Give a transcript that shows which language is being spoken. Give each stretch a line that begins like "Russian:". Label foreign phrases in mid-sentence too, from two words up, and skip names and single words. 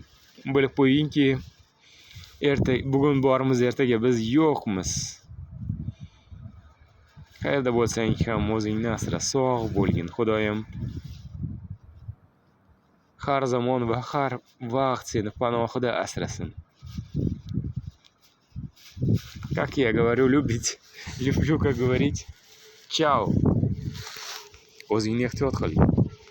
Uzbek: Bilib qo'yingki, bugun bormiz, ertaga biz yo'qmiz. Qayerda bo'lsang ham o'zingni asra, sog' bo'lgin. Xudoyim har zamon va har vaqt seni panohida asrasin.
Russian: Как я говорю, люблю как говорить. Чао.
Uzbek: O'zingni ehtiyot qil.